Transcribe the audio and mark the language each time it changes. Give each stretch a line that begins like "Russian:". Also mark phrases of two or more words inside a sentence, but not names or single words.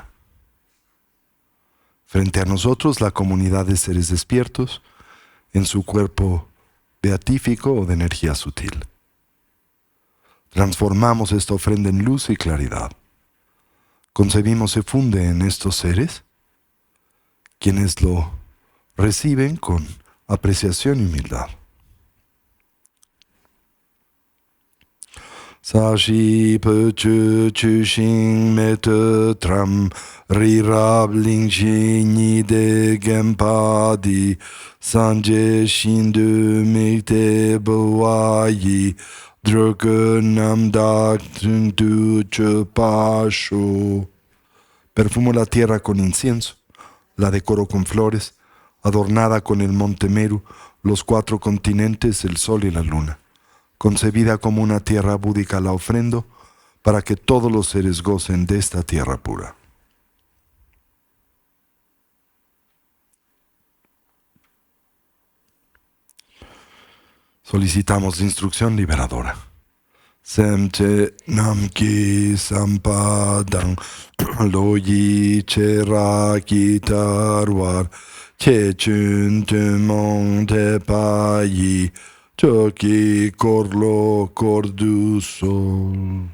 Spanish: Frente a nosotros la comunidad de seres despiertos en su cuerpo beatífico o de energía sutil. Transformamos esta ofrenda en luz y claridad. Concebimos se funde en estos seres, quienes lo reciben con apreciación y humildad.
Tibetan: ས་གཞི་སྤོས་ཆུས་བྱུགས་ཤིང་མེ་ཏོག་བཀྲམ། རི་རབ་གླིང་བཞི་ཉི་ཟླས་བརྒྱན་པ་འདི། སངས་རྒྱས་ཞིང་དུ་དམིགས་ཏེ་ཕུལ་བ་ཡིས། འགྲོ་ཀུན་རྣམ་དག་ཞིང་ལ་སྤྱོད་པར་ཤོག.
Spanish: Perfumo la tierra con incienso, la decoro con flores, adornada con el monte Meru, los 4 continentes, el sol y la luna. Concebida como una tierra búdica la ofrendo, para que todos los seres gocen de esta tierra pura. Solicitamos instrucción liberadora.
Tibetan: སེམས་ཅན་རྣམས་ཀྱི་བསམ་པ་དང་། བློ་ཡི་བྱེ་བྲག་ཇི་ལྟ་བར། ཆེ་ཆུང་ཐུན་མོང་ཐེག་པ་ཡི། ཆོས་ཀྱི་འཁོར་ལོ་བསྐོར་དུ་གསོལ.